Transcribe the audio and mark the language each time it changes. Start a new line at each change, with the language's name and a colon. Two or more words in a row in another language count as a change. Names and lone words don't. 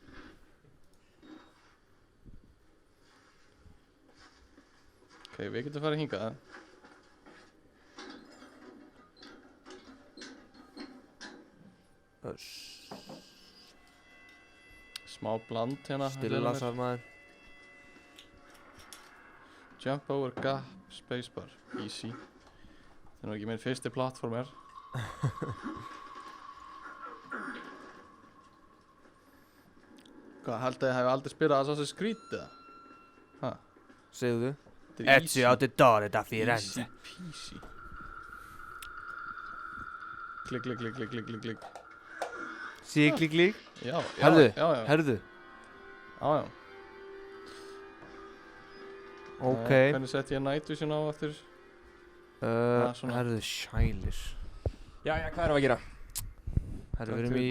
Icelandic: Ok, við getum farið hingað. Smá bland hérna. Stillasar maður.
English: Jump over gap, spacebar, easy.
Icelandic: Það er nú ekki minn fyrsti plattformer. Hvað, held að ég hef aldrei spilað Assassin's Creed eða? Ha? Segðu þú? Þetta er Ezio Auditore da easy Firenze. peasy. Klikk, klikk, klikk, klikk, klikk, klikk. Síklík. Já, já, Herðu, já, já. herðu. Já, já. Ok. Hvernig sett ég Night Vision á eftir? svona. Herðu, sælir. Jæja, hvað erum við að gera? Herðu, við erum í